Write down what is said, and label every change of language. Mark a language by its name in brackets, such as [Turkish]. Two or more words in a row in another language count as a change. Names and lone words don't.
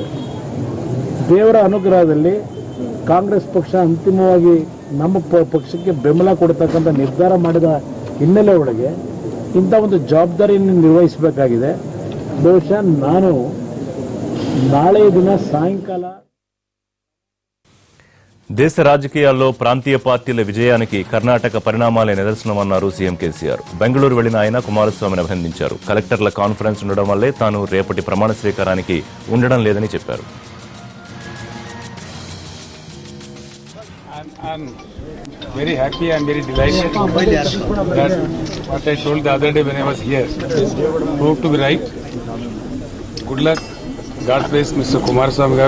[Kannada] ದೇವರ ಅನುಗ್ರಹದಲ್ಲಿ ಕಾಂಗ್ರೆಸ್ ಪಕ್ಷ ಅಂತಿಮವಾಗಿ ನಮ್ಮ ಪಕ್ಷಕ್ಕೆ ಬೆಂಬಲ ಕೊಡ್ತಕ್ಕಂಥ ನಿರ್ಧಾರ ಮಾಡಿದ ಹಿನ್ನೆಲೆ ಒಳಗೆ ಇಂಥ ಒಂದು ಜವಾಬ್ದಾರಿಯನ್ನು ನಿರ್ವಹಿಸಬೇಕಾಗಿದೆ. ಬಹುಶಃ ನಾನು ನಾಳೆಯ ದಿನ ಸಾಯಂಕಾಲ [Telugu] దేశ రాజకీయాల్లో ప్రాంతీయ పార్టీల విజయానికి కర్ణాటక పరిణామాలే నిదర్శనమన్నారు సీఎం కేసీఆర్. బెంగళూరు వెళ్లిన ఆయన కుమారస్వామిని అభినందించారు. కలెక్టర్ల కాన్ఫరెన్స్ ఉండడం వల్లే తాను రేపటి ప్రమాణ స్వీకారానికి ఉండడం లేదని చెప్పారు. [English] I'm very happy, I'm very delighted that what I told the other day when I was here proved to be right. Good luck. God bless Mr. Kumaraswamy Garu.